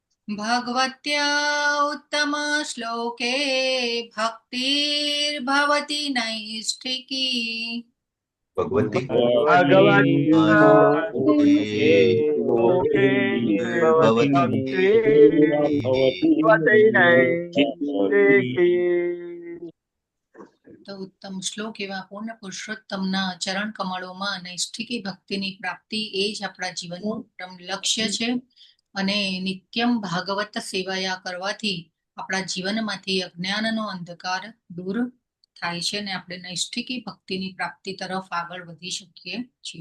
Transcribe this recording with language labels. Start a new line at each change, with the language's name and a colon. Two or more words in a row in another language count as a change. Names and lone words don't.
Sanskrit: भगवत्या उत्तमश्लोके भक्तिर्भवति नैष्ठिकी भगवती भगवती लोके भवति भवति भक्तिर्भवति नैष्ठिकी।
Gujarati: તો ઉત્તમ શ્લોક એવા પૂર્ણ પુરુષોત્તમના ચરણ કમળોમાં નૈષ્ઠિકી ભક્તિની પ્રાપ્તિ એ જ આપણા જીવનનું પરમ લક્ષ્ય છે અને
Sanskrit: નિત્યમ ભાગવત સેવાયા
Gujarati: કરવાથી આપણા જીવનમાંથી અજ્ઞાનનો અંધકાર દૂર થાય છે અને આપણે નૈષ્ઠિકી ભક્તિની પ્રાપ્તિ તરફ આગળ વધી શકીએ છીએ.